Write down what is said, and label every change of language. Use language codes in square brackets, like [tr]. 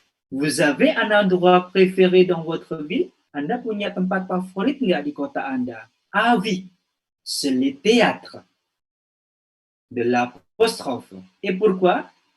[fr] Vous avez un endroit préféré dans votre ville? [id] Anda punya tempat favorit nggak di kota Anda? [fr] Ah oui, c'est le théâtre de l'apostrophe. Et pourquoi?